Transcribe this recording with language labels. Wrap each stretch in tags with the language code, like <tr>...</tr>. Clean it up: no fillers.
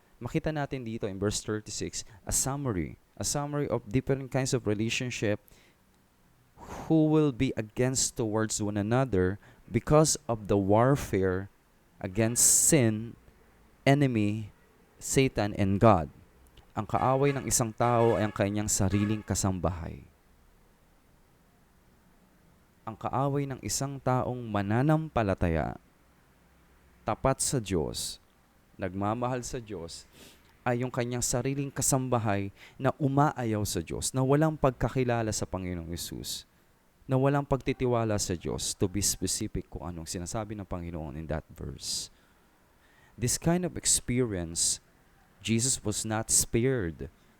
<tl>Makita natin dito</tl> <en>in verse 36, a summary of different kinds of relationship who will be against towards one another because of the warfare against sin, enemy, Satan, and God.</en> <tl>Ang kaaway ng isang tao ay ang kanyang sariling kasambahay. Ang kaaway ng isang taong mananampalataya, tapat sa Diyos, nagmamahal sa Diyos, ay yung kanyang sariling kasambahay na umaayaw sa Diyos, na walang pagkakilala sa Panginoong Yesus, na walang pagtitiwala sa Diyos,</tl> <en>to be specific</en> <tl>kung anong sinasabi ng Panginoon</tl> <en>in that verse. This kind of experience, Jesus was not spared.</en>